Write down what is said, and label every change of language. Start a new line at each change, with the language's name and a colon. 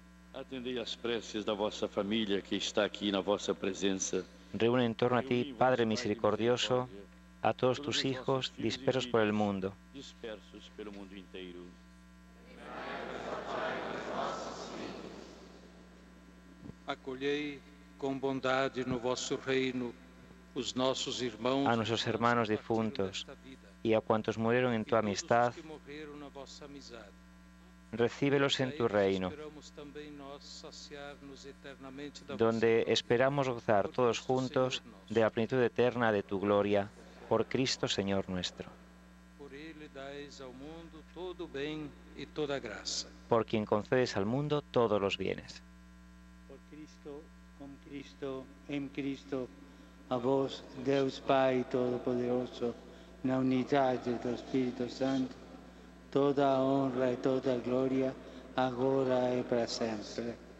Portuguese: Atendei as preces da vossa família que está aqui na vossa presença.
Spanish: Reúne en torno a ti, Padre misericordioso, a todos tus hijos dispersos por el mundo.
Portuguese: Dispersos pelo mundo inteiro. Acolhei com bondade no vosso reino os nossos irmãos,
Spanish: A nuestros hermanos difuntos y a cuantos murieron en tu amistad,
Portuguese: que morreram na vossa amizade.
Spanish: recíbelos en tu reino,
Portuguese: Esperamos também nós saciar-nos eternamente da
Spanish: donde esperamos gozar todos juntos de la plenitud eterna de tu gloria, por Cristo Señor nuestro,
Portuguese: Por ele dais ao mundo todo o bem e toda a graça.
Spanish: por quien concedes al mundo todos los bienes.
Portuguese: Por Cristo, con Cristo, en Cristo, a vos, Deus Pai Todopoderoso, na unidade do Espírito Santo, toda a honra e toda a glória, agora e para sempre.